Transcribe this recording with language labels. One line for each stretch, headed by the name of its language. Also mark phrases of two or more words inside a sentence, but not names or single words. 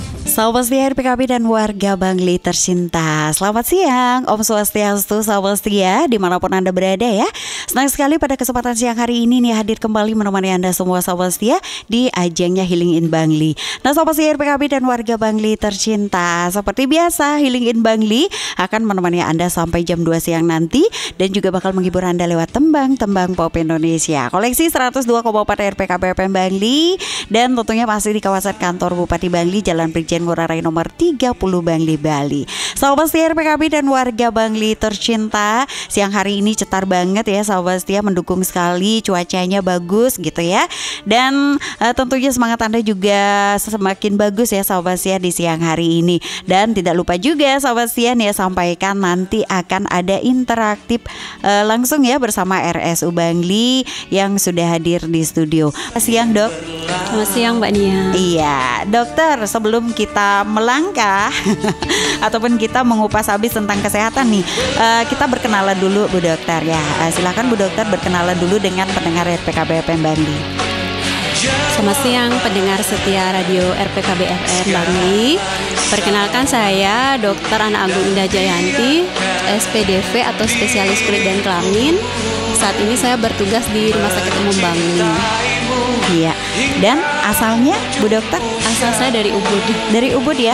Indonesian: Sahabat setia RPKB dan warga Bangli tercinta, selamat siang,
Balinese: Om Swastiastu,
Indonesian: sahabat setia dimanapun Anda berada ya. Senang sekali pada kesempatan siang hari ini nih hadir kembali menemani Anda semua sahabat setia di ajangnya Healing in Bangli. Nah sahabat setia RPKB dan warga Bangli tercinta, seperti biasa Healing in Bangli akan menemani Anda sampai jam 2 siang nanti dan juga bakal menghibur Anda lewat tembang-tembang pop Indonesia. Koleksi 102,4 RPKB FM Bangli dan tentunya masih di kawasan kantor Bupati Bangli, Jalan Brigjen Ngurah Rai nomor 30 Bangli, Bali. Sahabat setia RPKB dan warga Bangli tercinta, siang hari ini cetar banget ya sahabat setia, mendukung sekali, cuacanya bagus gitu ya. Dan tentunya semangat Anda juga semakin bagus ya sahabat setia di siang hari ini. Dan tidak lupa juga sahabat setia nih ya, sampaikan nanti akan ada interaktif langsung ya bersama RSU Bangli yang sudah hadir di studio. Siang Dok. Selamat siang Mbak Nia. Iya dokter, sebelum kita melangkah ataupun kita mengupas habis tentang kesehatan nih, kita berkenalan dulu Bu Dokter ya. Silakan Bu Dokter berkenalan dulu dengan pendengar RPKB FM Bangli. Selamat siang pendengar setia radio RPKB FM Bangli. Perkenalkan saya Dr. Ana Agung Indah Jayanti, SPDV atau Spesialis Kulit dan Kelamin. Saat ini saya bertugas di Rumah Sakit Umum Bangli. Iya. Dan asalnya Bu Dokter? Asal saya dari Ubud. Dari Ubud ya?